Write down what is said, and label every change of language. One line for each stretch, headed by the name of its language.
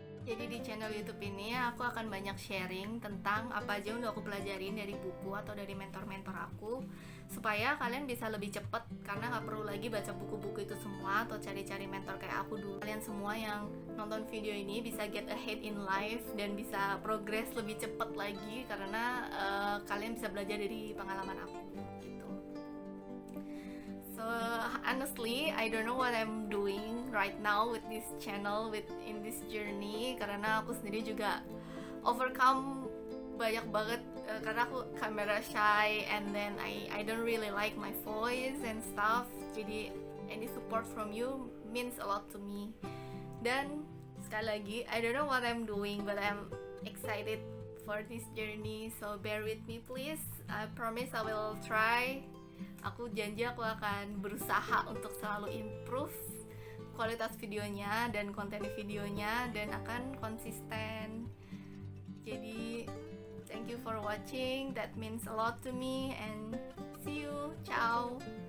Indonesian: Jadi di channel YouTube ini aku akan banyak sharing tentang apa aja yang udah aku pelajarin dari buku atau dari mentor-mentor aku, supaya kalian bisa lebih cepet, karena nggak perlu lagi baca buku-buku itu semua atau cari-cari mentor kayak aku dulu. Kalian semua yang nonton video ini bisa
English: get ahead in life
Indonesian: dan bisa progress lebih cepet lagi, karena kalian bisa belajar dari pengalaman aku gitu.
English: So honestly, I don't know what I'm doing right now with this channel, in this journey,
Indonesian: karena aku sendiri juga overcome banyak banget karena aku
English: camera shy, and then I don't really like my voice and stuff.
Indonesian: Jadi
English: any support from you means a lot to me.
Indonesian: Dan sekali lagi,
English: I don't know what I'm doing, but I'm excited for this journey, so bear with me please. I promise I will try.
Indonesian: Aku janji aku akan berusaha untuk selalu
English: improve
Indonesian: kualitas videonya dan konten videonya, dan akan konsisten. Jadi
English: thank you for watching, that means a lot to me, and see you, ciao.